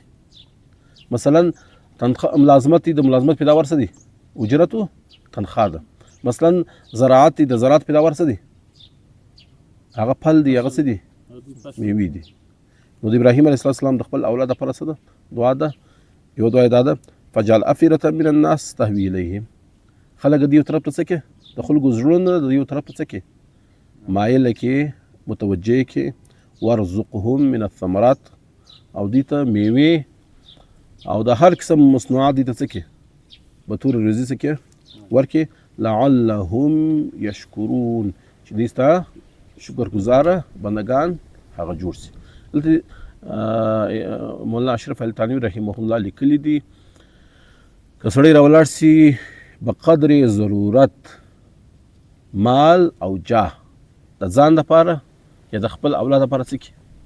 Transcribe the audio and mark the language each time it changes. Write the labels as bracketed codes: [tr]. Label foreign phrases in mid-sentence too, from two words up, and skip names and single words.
[ps] مثلا ملازمت دي، د ملازمت پیداوار څه دی؟ اجرت او تنخواه ده. مثلا زراعت دي، د زراعت پیداوار څه دی؟ هغه پل دی، هغه څه دی؟ میوې دي. نو د ابراهیم علیه السلام د خپل اولاد لپاره څه ده؟ دعا ده. یو دعا دا ده [ar] فجعل افئدة من الناس تهوي الیهم. [ps] خلک د یو طرف ته څه کې؟ د خلکو زړونه د یو طرف ته څه کې؟ مایله کې، متوجه کې. [ar] وارزقهم من الثمرات [ps] او دې ته میوې او د هر قسم مصنوعات دې ته څه کې؟ به طور روزي څه کې؟ ورکې. [ar] لعلهم یشکرون [ps] چې دې ستا شکر ګزاره بندگان هغه جوړ سي. دلته مولانا اشرف علي تانوي رحمه الله لیکلي دي که سړی راولاړ سي بقدر ضرورت مال او جاه د ځان دپاره یا د خپل اولاد دپاره څه کړي؟